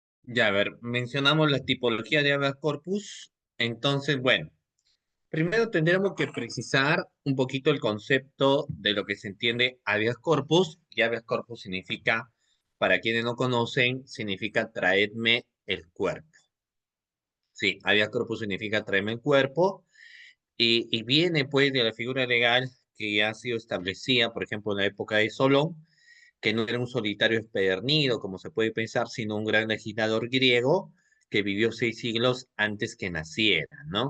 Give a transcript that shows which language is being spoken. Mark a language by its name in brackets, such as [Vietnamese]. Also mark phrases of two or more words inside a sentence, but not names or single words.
[Spanish] Ya, a ver, mencionamos la tipología de habeas corpus. Entonces, bueno, primero tendremos que precisar un poquito el concepto de lo que se entiende habeas corpus. Y habeas corpus significa, para quienes no conocen, significa traedme el cuerpo. Sí, habeas corpus significa traerme el cuerpo y viene pues de la figura legal que ya ha sido establecida, por ejemplo, en la época de Solón, que no era un solitario empedernido, como se puede pensar, sino un gran legislador griego que vivió 6 siglos antes que naciera, ¿no?